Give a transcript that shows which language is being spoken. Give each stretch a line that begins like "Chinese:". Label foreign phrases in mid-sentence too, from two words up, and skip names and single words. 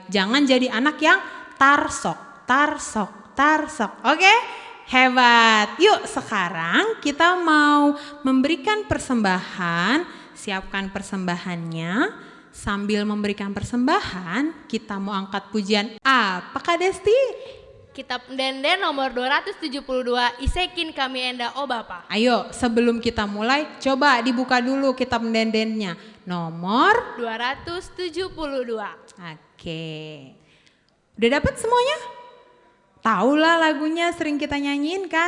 Indonesian: Jangan jadi anak yang tarsok. Oke? Hebat. Yuk sekarang kita mau memberikan persembahan. Siapkan persembahannya. Sambil memberikan persembahan, kita mau angkat pujian apa Kak Desti? Kitab Pendenden nomor 272,
Batak Karo: Isekin kami enda o Bapa.
Indonesian: Ayo sebelum kita mulai, coba dibuka dulu kitab pendendennya. Nomor 272. Oke. Udah dapat semuanya? Taulah lagunya sering kita nyanyiin kan?